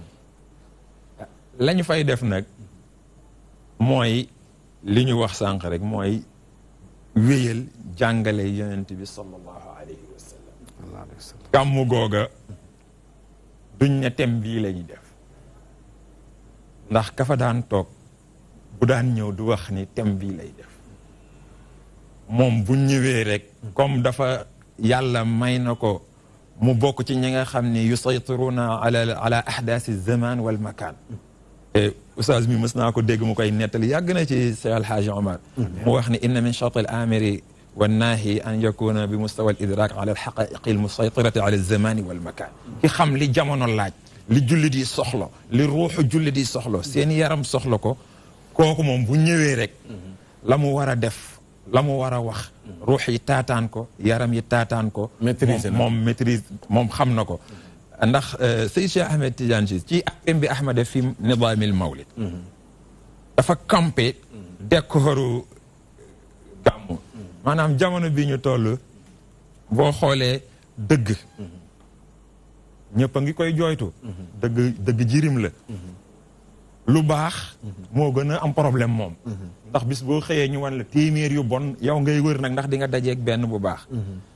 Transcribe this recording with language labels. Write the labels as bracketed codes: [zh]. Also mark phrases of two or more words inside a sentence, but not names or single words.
[wo] la ñu fay def nag mooy li ñu wax sànq rek mooy wéyal jàngale yonent bi [ar] صلى الله عليه وسلم [wo] gàmmu googa duñ ne thème bii la ñuy def ndax ka fa daan toog bu daan ñëw du wax ni thème bii lay def moom bu ñëwee rek comme dafa yàlla may na ko mu bokk ci ñi nga xam ne [ar] يسيطرون على أحداث الزمان والمكان [wo] oustaz mi mës naa ko dégg mu koy nettali yàgg na ci Cheikh Alhaaji Omar mu wax ne [ar] إن من شرط الآمر والناهي أن يكون ب مستوى الإدراك على الحقائق المسيطرة على الزمان والمكان [wo] ki xam li jamono laaj li jullit yi soxla li ruuxu jullit yi soxla seen yaram soxla ko kooku moom bu ñëwee rek la mu war a def la mu war a wax ruux yi taataan ko yaram yi taataan ko moom maîtrise moom xam na ko ndax Seyd Cheikh Ahmed Tidiane Sy ci akam bi Ahmad [ar] في نظام المولد [wo] dafa [fr] campé décoru [wo] gàmmu maanaam jamono bi ñu toll boo xoolee dëgg ñëpp a ngi koy jooytu dëgg jirim la lu baax moo gën a am problème moom ndax bis boo xëyee ñu wan la téeméer yu bon yow ngay wër nag ndax di nga dajeeg benn bu baax